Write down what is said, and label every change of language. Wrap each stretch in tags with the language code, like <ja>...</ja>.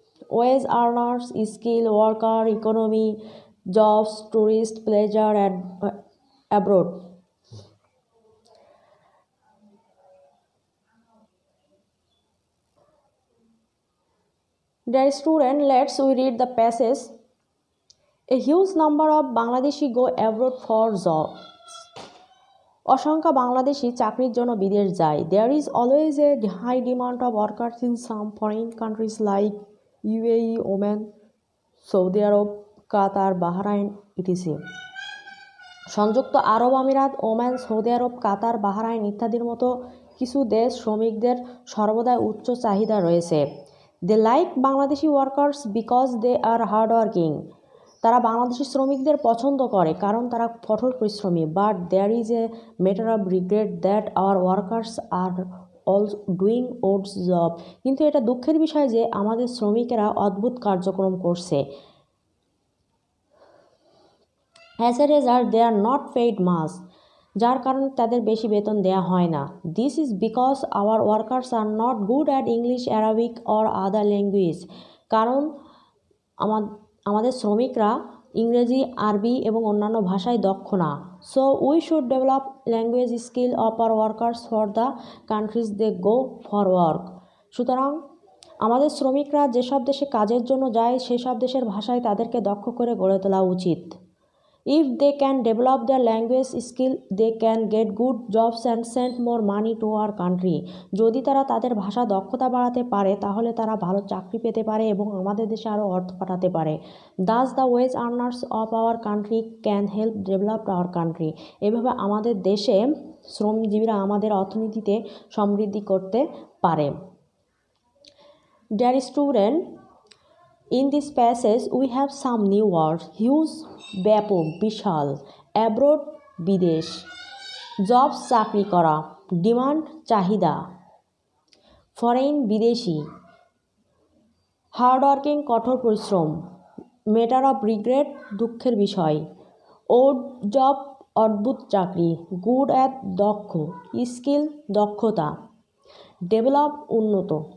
<en>Wage earners, skill, worker, economy, jobs, tourist, pleasure, and abroad. Dear student, let's read the passage. A huge number of Bangladeshi go abroad for jobs.</en> <bn>অসংখ্য বাংলাদেশি চাকরির জন্য বিদেশ যায়।</bn> <en>There is always a high demand of workers in some foreign countries like UAE, Oman, Saudi Arab, Qatar, Bahrain, etc.</en> <bn>সংযুক্ত আরব আমিরাত, Oman, Saudi আরব, কাতার, Bahrain ইত্যাদির মতো কিছু দেশ শ্রমিকদের সর্বদাই উচ্চ চাহিদা রয়েছে।</bn> <en>They like Bangladeshi workers because they are hard working.</en> <bn>তারা বাংলাদেশি শ্রমিকদের পছন্দ করে কারণ তারা কঠোর পরিশ্রমী।</bn> <en>But there is a matter of regret that our workers are also doing odds job.</en> <bn>কিন্তু এটা দুঃখের বিষয় যে আমাদের শ্রমিকেরা অদ্ভুত কার্যক্রম করছে।</bn> <en>as a result they are not paid much,</en> <bn>যার কারণে তাদের বেশি বেতন দেওয়া হয় না।</bn> <en>This is because our workers are not good at English, Arabic or other language.</en> <bn>কারণ আমাদের শ্রমিকরা ইংরেজি, আরবি এবং অন্যান্য ভাষায় দক্ষ না।</bn> <en>So we should develop language skill of our workers for the countries they go for work.</en> <bn>সুতরাং আমাদের শ্রমিকরা যেসব দেশে কাজের জন্য যায় সেসব দেশের ভাষায় তাদেরকে দক্ষ করে গড়ে তোলা উচিত।</bn> <en>If they can develop their language skill, they can get good jobs and send more money to our country.</en> <bn>যদি তারা তাদের ভাষা দক্ষতা বাড়াতে পারে তাহলে তারা ভালো চাকরি পেতে পারে এবং আমাদের দেশে আরও অর্থ পাঠাতে পারে।</bn> <en>Thus the wage earners of our country can help develop our country.</en> <bn>এভাবে আমাদের দেশে শ্রমজীবীরা আমাদের অর্থনীতিতে সমৃদ্ধি করতে পারে।</bn> <en>Dear student, in this passage we have some new words.</en> <bn>Huge, ব্যাপক, বিশাল, অ্যাব্রোড, বিদেশ, জবস, চাকরি করা, ডিমান্ড, চাহিদা, ফরেন, বিদেশি, হার্ড ওয়ার্কিং, কঠোর পরিশ্রম, ম্যাটার অফ রিগ্রেট, দুঃখের বিষয়, ওড জব, অদ্ভুত চাকরি, গুড অ্যাট, দক্ষ, স্কিল, দক্ষতা, ডেভেলপ, উন্নত।</bn>